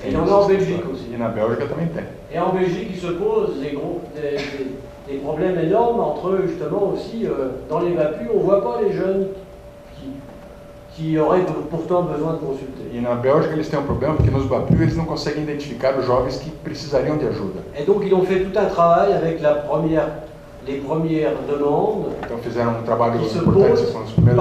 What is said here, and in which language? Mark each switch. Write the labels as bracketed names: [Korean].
[French] Et il y en a en Belgique aussi. [Portuguese] E na Bélgica também tem. [French] Et en Belgique, il se pose des problèmes énormes entre justement aussi dans les BAPU, on ne voit pas les jeunes qui auraient pourtant besoin de consulter. [Portuguese] E na Bélgica eles têm um problema porque nos BAPU eles não conseguem identificar os jovens que precisariam de ajuda. [French] Et donc ils ont fait tout un travail avec la première les premières demandes. [Portuguese] Então fizeram um trabalho importante, são os primeiros